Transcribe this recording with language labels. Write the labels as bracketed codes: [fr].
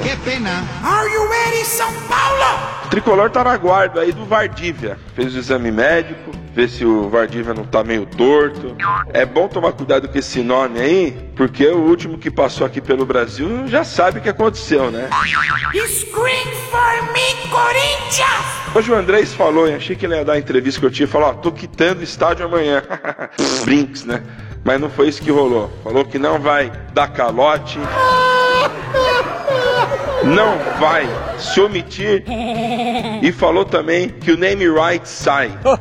[pt] Que pena. [en] Are you ready, São Paulo? [pt] O tricolor tá na guarda aí do Vardívia. Fez o exame médico, vê se o Vardívia não tá meio torto. É bom tomar cuidado com esse nome aí, porque o último que passou aqui pelo Brasil já sabe o que aconteceu, né? [en] Scream for me, Corinthians! [pt] Hoje o Andrés falou, e achei que ele ia dar a entrevista que eu tinha, falou, ó, tô quitando o estádio amanhã. Brinks, né? Mas não foi isso que rolou. Falou que não vai dar calote. Não vai se omitir. E falou também que o name right sai.